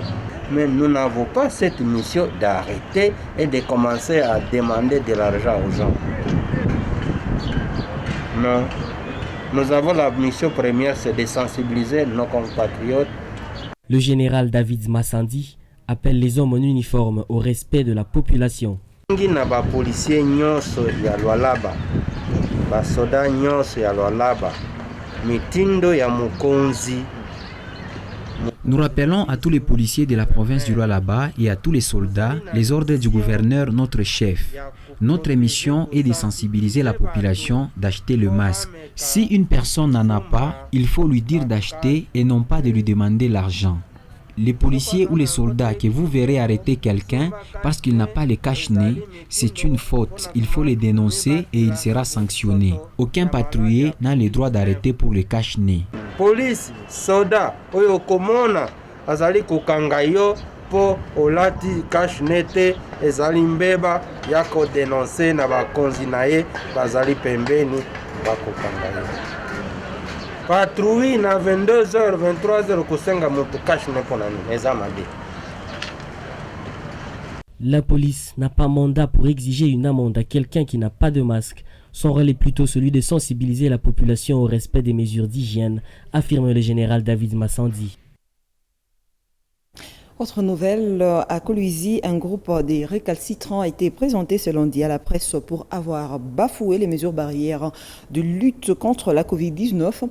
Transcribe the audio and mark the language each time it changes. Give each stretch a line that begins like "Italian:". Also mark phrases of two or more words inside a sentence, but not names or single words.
French: Mais nous n'avons pas cette mission d'arrêter et de commencer à demander de l'argent aux gens. Non. Nous avons la mission première, c'est de sensibiliser nos compatriotes. Le général David Massandi appelle les hommes en uniforme au respect de la population.
Lingala: Na ba policier nyonso ya Lualaba, ba soda nyonso ya Lualaba, mitindo ya mukonzi
French: Nous rappelons à tous les policiers de la province du Lualaba et à tous les soldats les ordres du gouverneur, notre chef. Notre mission est de sensibiliser la population d'acheter le masque. Si une personne n'en a pas, il faut lui dire d'acheter et non pas de lui demander l'argent. Les policiers ou les soldats que vous verrez arrêter quelqu'un parce qu'il n'a pas le cache-nez, c'est une faute. Il faut les dénoncer et il sera sanctionné. Aucun patrouiller n'a le droit d'arrêter pour le cache-nez.
Lingala: Police, soda, oyo komona azali kokanga yo po olati cache-nez te ezali mbeba ya kodenonse na bakonzi na ye bazali pembeni bakokanga yo. Patrouille na 22h, 23h kosenga moto cache-nez pona nini eza mabe.
French: La police n'a pas mandat pour exiger une amende à quelqu'un qui n'a pas de masque. Son rôle est plutôt celui de sensibiliser la population au respect des mesures d'hygiène, affirme le général David Massandi. Autre nouvelle, à Kolwezi, un groupe des récalcitrants a été présenté ce lundi à la presse pour avoir bafoué les mesures barrières de lutte contre la Covid-19.